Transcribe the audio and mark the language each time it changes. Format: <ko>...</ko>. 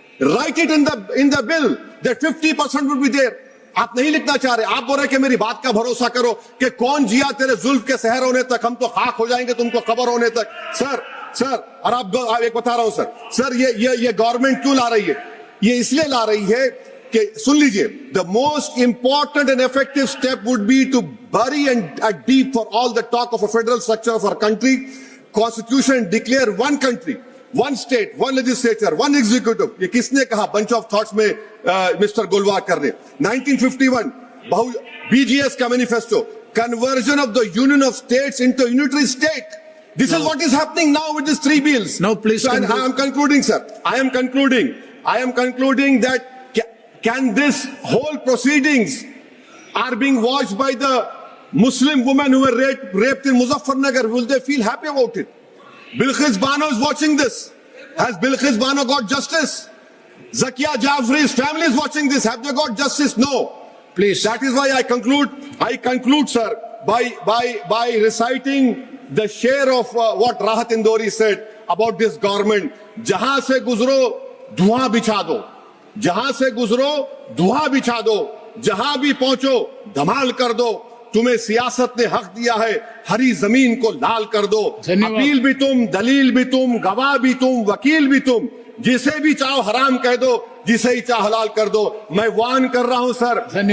<en>Write it in the bill that 50% would be there.</en> <hi>आप नहीं लिखना चाह रहे, आप बोल रहे कि मेरी बात का भरोसा करो कि कौन जिया तेरे जुल्फ के शहर होने तक, हम तो खाक हो जाएंगे तुमको कब्र होने तक। सर और आप एक बता रहा हूं सर, ये गवर्नमेंट क्यों ला रही है? ये इसलिए ला रही है कि, सुन लीजिए,</hi> <en>The most important and effective step would be to bury and deep for all the talk of a federal structure of our country, constitution declare one country, one state, one legislature, one executive.</en> <hi>ये किसने कहा?</hi> <en>bunch of thoughts</en> <hi>में mister गोलवाकर ने 1951 BGS का manifesto,</hi> <en>conversion of the union of states into a unitary state. This is what is happening now with these 3 bills. Now please, so, I am concluding, sir. I am concluding that can this whole proceedings are being watched by the Muslim women who were raped in Muzaffarnagar. Will they feel happy about it? Bilqis Bano is watching this. Has Bilqis Bano got justice? Zakia Jafri's family is watching this. Have they got justice? No. Please. That is why I conclude, sir, by reciting the share of what Rahat Indori said about this government.</en> <hi>जहां से गुजरो धुआं बिछा दो, जहां से गुजरो धुआं बिछा दो, जहां भी पहुंचो धमाल कर दो। तुम्हें सियासत ने हक दिया है, हरी जमीन को लाल कर दो। अपील भी तुम, दलील भी तुम, गवाह भी तुम, वकील भी तुम, जिसे भी चाहो हराम कह दो, जिसे ही चाहो हलाल कर दो। मैं वार्न कर रहा हूं सर,</hi>